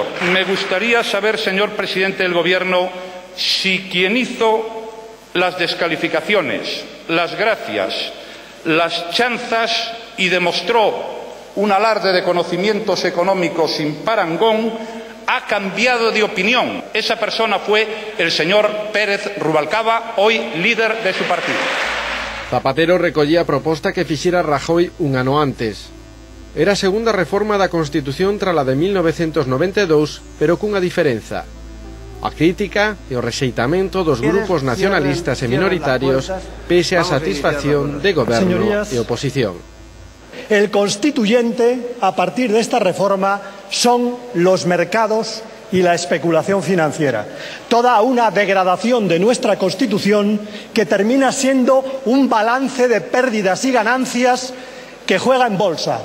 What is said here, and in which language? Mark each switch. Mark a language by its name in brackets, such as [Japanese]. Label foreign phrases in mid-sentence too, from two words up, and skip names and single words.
[Spanish] Me gustaría saber, señor presidente del Gobierno, si quien hizo las descalificaciones, las gracias, las chanzas y demostró un alarde de conocimientos económicos sin parangón, ha cambiado de opinión. Esa persona fue el señor Pérez Rubalcaba, hoy líder de su partido. [Galician] Zapatero recollía a proposta que fixera Rajoy un ano antes. Era a segunda reforma da Constitución tras a de 1992, pero cunha diferenza. A crítica e o rexeitamento dos grupos nacionalistas e minoritarios pese a satisfacción de goberno e oposición. [Spanish] El constituyente, a partir de esta reforma, son los mercados y la especulación financiera. Toda una degradación de nuestra Constitución que termina siendo un balance de pérdidas y ganancias que juega en bolsa.